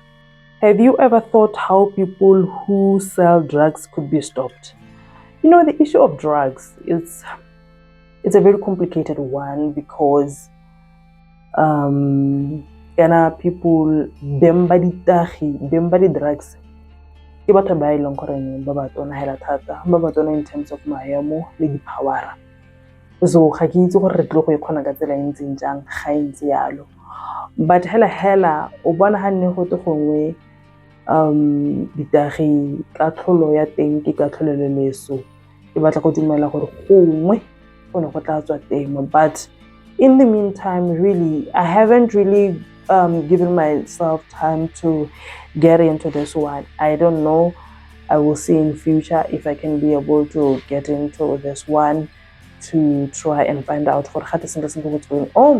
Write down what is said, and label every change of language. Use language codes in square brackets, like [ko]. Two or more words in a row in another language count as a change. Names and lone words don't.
[en] Have you ever thought how people who sell drugs could be stopped? The issue of drugs is it's a very complicated one because people [tn] bembadi drugs ke batho ba e leng goreng ba ba tona hela thata, ba ba tona [en] in terms of [tn] maemo le di-power. So ga ke itse gore re tle go ikgona ka tsela e ntseng jang ga e ntse yalo, but hela o bona ga nne go te gongwe ditagi katlholo ya teng ke katlholo le leso, ke batla go dumela gore gongwe go ne go tla tswa temo. [en] But in the meantime, really, I haven't really given myself time to get into this one. I don't know. I will see in future if I can be able to get into this one to try and find out what's going on.